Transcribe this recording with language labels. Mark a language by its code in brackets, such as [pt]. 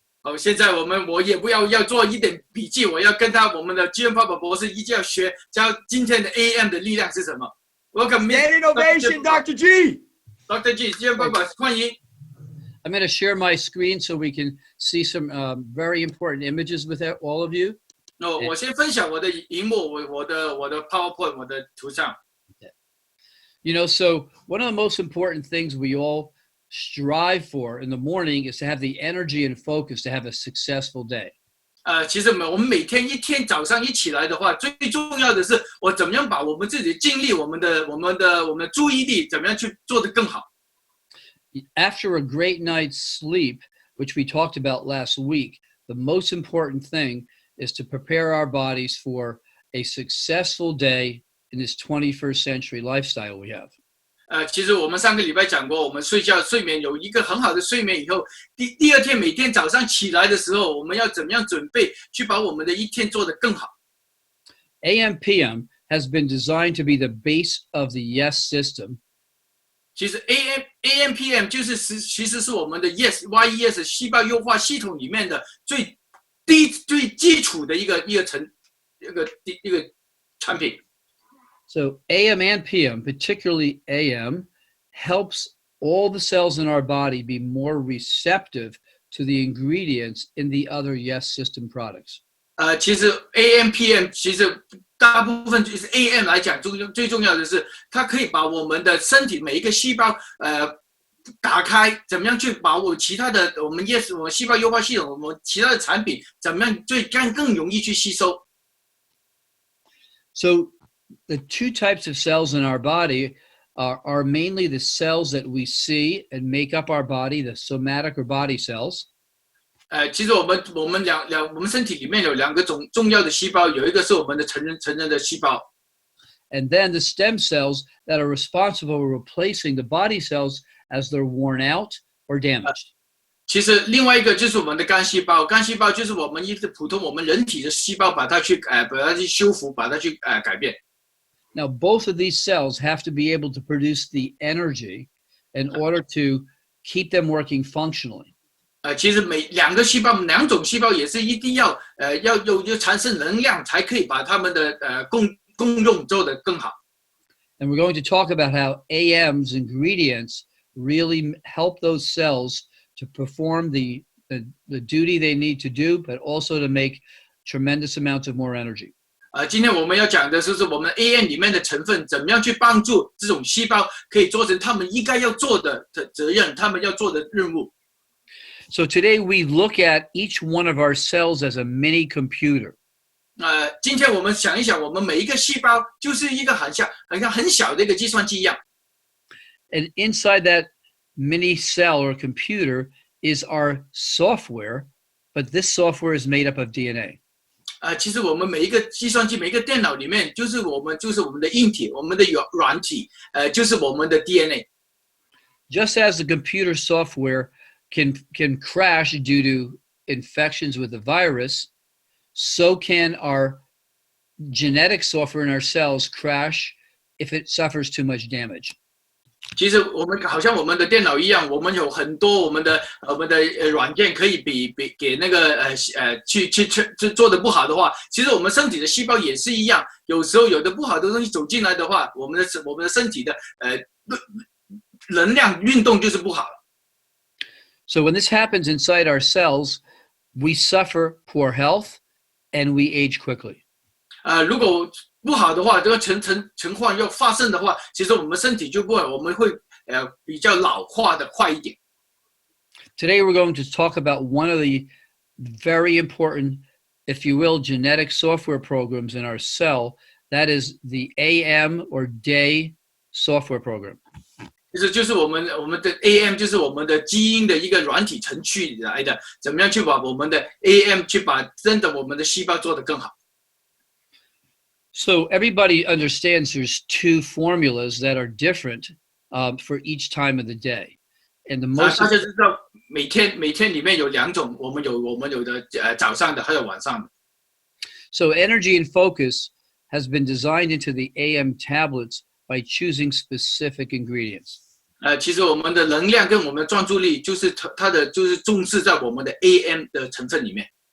[zh] 好，现在我也要做一点笔记，我要跟我们的基恩爸爸博士一起要学，教今天的 AM 的力量是什么。 [en] Welcome, Standing ovation, Dr. G. [zh] Dr. G, 基恩爸爸，欢迎。 [en] I'm going to share my screen so we can see some very important images with all of you. [zh] 我先分享我的荧幕，我的 PowerPoint， 我的图像。 [en] You know, so one of the most important things we all strive for in the morning is to have the energy and focus to have a successful day. [zh] 其实我们每天早上一起来的话，最重要的是我怎么样把我们自己的精力、我们的注意力，怎么样去做得更好。 [en] After a great night's sleep, which we talked about last week, the most important thing is to prepare our bodies for a successful day in this 21st century lifestyle we have. [zh] 其实我们上个礼拜讲过，我们睡眠有一个很好的睡眠以后，第二天每天早上起来的时候，我们要怎么样准备去把我们的一天做得更好。 [en] AM/PM has been designed to be the base of the YES system. [zh] 其实 AM/PM 其实是我们的 YES 细胞优化系统里面的最基础的一个产品。 [en] So AM and PM, particularly AM, helps all the cells in our body be more receptive to the ingredients in the other YES system products. [zh] 其实 AM/PM 其实大部分就是 AM 来讲，最重要的是它可以把我们的身体每一个细胞打开，怎么样去把其他的我们细胞优化系统，我们其他的产品怎么样更容易去吸收。 [en] So the two types of cells in our body are mainly the cells that we see and make up our body, the somatic or body cells. [zh] 其实我们身体里面有两个重要的细胞，有一个是我们的成人的细胞。 [en] And then the stem cells that are responsible for replacing the body cells as they're worn out or damaged. [zh] 其实另外一个就是我们的肝细胞，肝细胞就是我们普通我们人体的细胞，把它去修复，把它去改变。 [en] Now, both of these cells have to be able to produce the energy in order to keep them working functionally. [zh] 其实两种细胞也是一定要产生能量，才可以把它们的功用做得更好。 [en] And we're going to talk about how AM's ingredients really help those cells to perform the duty they need to do, but also to make tremendous amounts of more energy. [zh] 今天我们要讲的就是我们 AM 里面的成分，怎么样去帮助这种细胞可以做成他们应该要做的责任，他们要做的任务。 [en] So today we look at each one of our cells as a mini computer. [zh] 今天我们想一想，我们每一个细胞就是一个很像很小的一个计算机一样。 [en] And inside that mini cell or computer is our software, but this software is made up of DNA. [zh] 其实我们每一个计算机、每一个电脑里面，就是我们的硬体、我们的软体，就是我们的 DNA。 [en] Just as the computer software can crash due to infections with the virus, so can our genetic software in our cells crash if it suffers too much damage. [zh] 其实我们好像我们的电脑一样，我们有很多我们的软件可以给那个去做的不好的话，其实我们身体的细胞也是一样，有时候有的不好的东西走进来的话，我们的身体的能量运动就是不好了。 [en] So when this happens inside our cells, we suffer poor health and we age quickly. [zh] 如果不好的话，这个情况要发生的话，其实我们身体就不会，我们会比较老化的快一点。 [en] Today we're going to talk about one of the very important, if you will, genetic software programs in our cell. That is the AM or day software program. [zh] 其实就是我们的 AM 就是我们的基因的一个软体程序来的，怎么样去把我们的 AM 去把真的我们的细胞做得更好。 [en] So everybody understands there's two formulas that are different for each time of the day. And the most [zh] 大家知道每天里面有两种，我们有的早上的还有晚上的。 [en] So energy and focus has been designed into the AM tablets by choosing specific ingredients. [zh] 其实我们的能量跟我们的专注力就是它的就是重视在我们的 AM 的成分里面。